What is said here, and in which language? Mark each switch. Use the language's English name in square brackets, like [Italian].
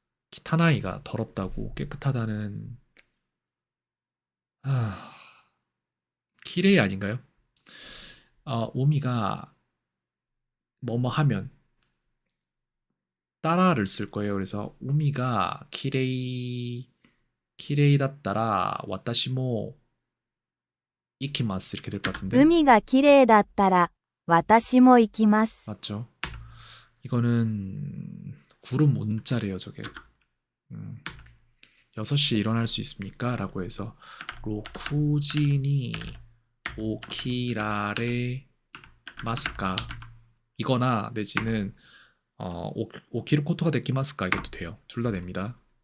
[Korean] 키타나이가 더럽다고 깨끗하다는 키레이 아닌가요? 우미가 뭐뭐 하면 따라를 쓸 거예요. 그래서 우미가 [Japanese] 키레이だったら 와타시모 이키마스 [Korean] 이렇게 될 것 같은데 [Japanese] 海がきれいだったら、私も行きます。 [Korean] 맞죠? 이거는 구름 문자래요 저게. 6시에 일어날 수 있습니까? 라고 해서 [Japanese] 로쿠지니 오키라레 마스카 [Korean] 이거나 내지는 [Japanese] 오키르 코토가 데키마스카 [Korean] 이것도 돼요. 둘 다 됩니다.